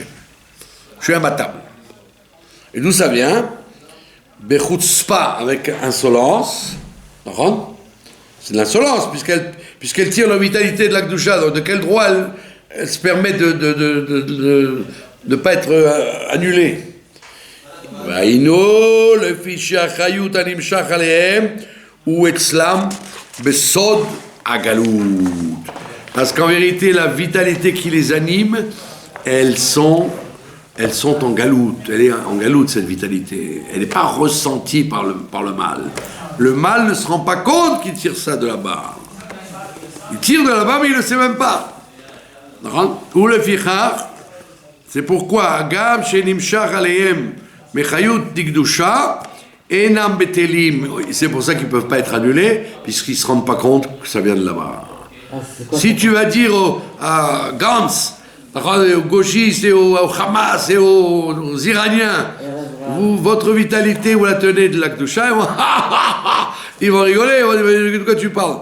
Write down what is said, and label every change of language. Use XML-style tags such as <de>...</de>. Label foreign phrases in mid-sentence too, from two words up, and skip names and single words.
<fr>Je suis imbattable. Et d'où ça vient? Bechutzpa, avec insolence. C'est de l'insolence, puisqu'elle tire la vitalité de la Kedusha. Donc de quel droit elle se permet de ne pas être annulée?</fr> <he>והיינו לפי שהחיות הנמשך עליהם הוא אצלם בסוד הגלות.</he> <fr>Parce qu'en vérité, la vitalité qui les anime, elles sont en galoute. Elle est en galoute, cette vitalité. Elle n'est pas ressentie par le mal. Le mal ne se rend pas compte qu'il tire ça de là-bas. Il tire de là-bas, mais il ne le sait même pas.</fr> <he>ולפיכך,</he> <fr>c'est pourquoi</fr> <he>הגם שנמשך עליהם מחיות דקדושה אינם בטלים.</he> <fr>C'est pour ça qu'ils ne peuvent pas être annulés, puisqu'ils ne se rendent pas compte que ça vient de là-bas. Si tu vas dire à Gantz, aux gauchistes et au Hamas et aux Iraniens, votre vitalité, vous la tenez de la Kedusha, ils vont rigoler, ils vont dire de quoi tu parles.</fr>